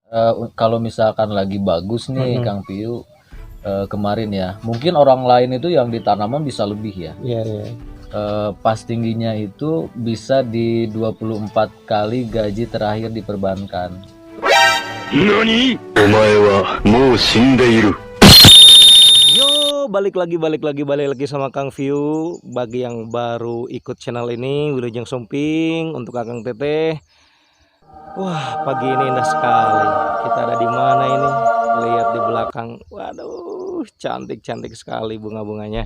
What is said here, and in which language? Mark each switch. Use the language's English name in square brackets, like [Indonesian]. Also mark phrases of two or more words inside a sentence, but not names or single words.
[Indonesian] Kalau misalkan lagi bagus nih Mm-mm. Kang Piu, kemarin ya, mungkin orang lain itu yang di tanaman bisa lebih ya. Iya, iya. Pas tingginya itu bisa di 24 kali gaji terakhir di perbankan. [Japanese] NANI?! お前はもう死んでいる. [Indonesian] Yo, balik lagi sama Kang View. Bagi yang baru ikut channel ini, [Sundanese] Wilujeng Sumping [Indonesian] untuk Kakang Teteh. Wah, pagi ini indah sekali. Kita ada di mana ini? Lihat di belakang. Waduh, cantik-cantik sekali bunga-bunganya.